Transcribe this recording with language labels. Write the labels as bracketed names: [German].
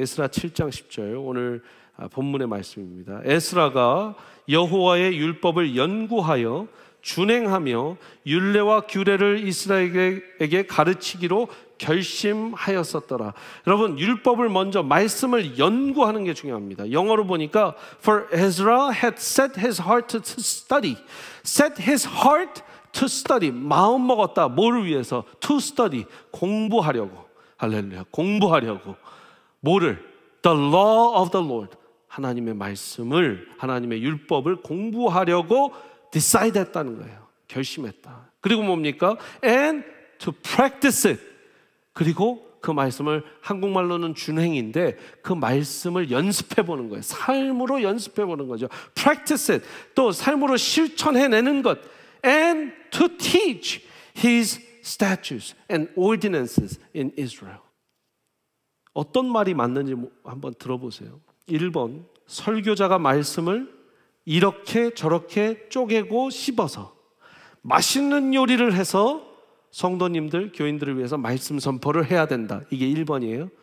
[Korean] 에스라 7장 10절, 오늘 본문의 말씀입니다. 에스라가 여호와의 율법을 연구하여 준행하며 율례와 규례를 이스라엘에게 가르치기로 결심하였었더라. 여러분, 율법을 먼저, 말씀을 연구하는 게 중요합니다. 영어로 보니까 [English] For Ezra had set his heart to study. Set his heart to study. [Korean] 마음 먹었다. 뭐를 위해서? [English] To study. [Korean] 공부하려고. 할렐루야. 공부하려고. 뭐를? [English] The law of the Lord. [Korean] 하나님의 말씀을, 하나님의 율법을 공부하려고 decide 했다는 거예요. 결심했다. 그리고 뭡니까? [English] And to practice it. [Korean] 그리고 그 말씀을, 한국말로는 준행인데 그 말씀을 연습해 보는 거예요. 삶으로 연습해 보는 거죠. [English] Practice it. [Korean] 또 삶으로 실천해내는 것. [English] And to teach his statutes and ordinances in Israel. [Korean] 어떤 말이 맞는지 한번 들어보세요. 1번, 설교자가 말씀을 이렇게 저렇게 쪼개고 씹어서 맛있는 요리를 해서 성도님들, 교인들을 위해서 말씀 선포를 해야 된다. 이게 1번이에요.